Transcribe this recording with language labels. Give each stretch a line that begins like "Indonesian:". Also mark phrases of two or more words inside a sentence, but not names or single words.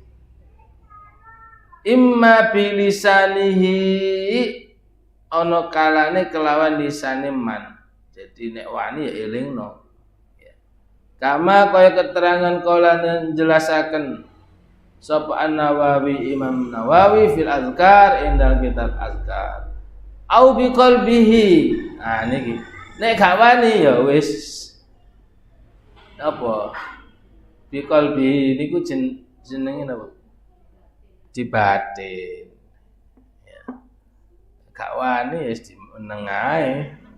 Arabic: إما بلسانه
Javanese: ana kalane kelawan lisane man. Jadi nek wani ya elingno. Kama kaya keterangan kala njelasaken sapa An-Nawawi Imam Nawawi
Arabic: في الأذكار عند كتاب الأذكار. أو بقلبه.
Javanese: Nah niki. Nek gak wani ya wis apa?
Arabic: بقلبه
Javanese: niku jenenge napa? Di batin. Ya. Gak wani ya dimeneng ae.